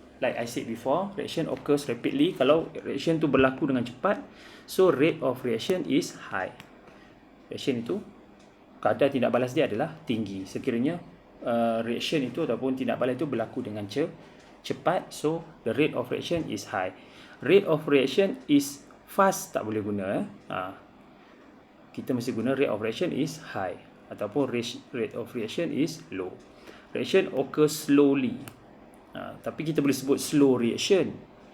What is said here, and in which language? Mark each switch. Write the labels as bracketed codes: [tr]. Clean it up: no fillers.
[en] Like I said before, reaction occurs rapidly. [ms] Kalau [en] reaction [ms] tu berlaku dengan cepat, [en] so rate of reaction is high. [ms] Reaction itu, kadar tindak balas dia adalah tinggi. Sekiranya reaction itu ataupun tindak balas itu berlaku dengan cepat, [en] so the rate of reaction is high. Rate of reaction is fast, [ms] tak boleh guna. Kita mesti guna [en] rate of reaction is high ataupun rate of reaction is low. Reaction occurs slowly. [ms] Tapi kita boleh sebut slow reaction.